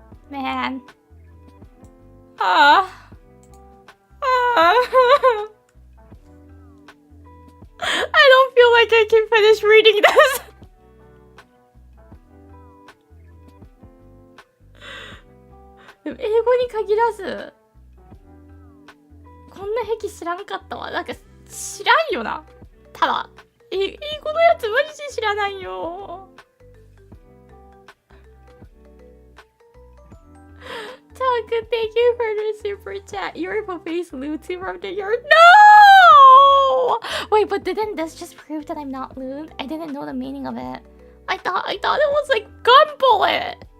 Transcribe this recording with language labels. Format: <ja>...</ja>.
<en>Man. I don't feel like I can finish reading this.</en> <ja>But 英語に限らずこんな癖知らんかったわ。なんか知らんよな。ただ英語のやつマジで知らないよ。</ja> <en>Talk, thank you for the super chat. You're a face lewd from the year. No! Wait, but didn't this just prove that I'm not lewd? I didn't know the meaning of it. I thought it was like gun bullet.</en>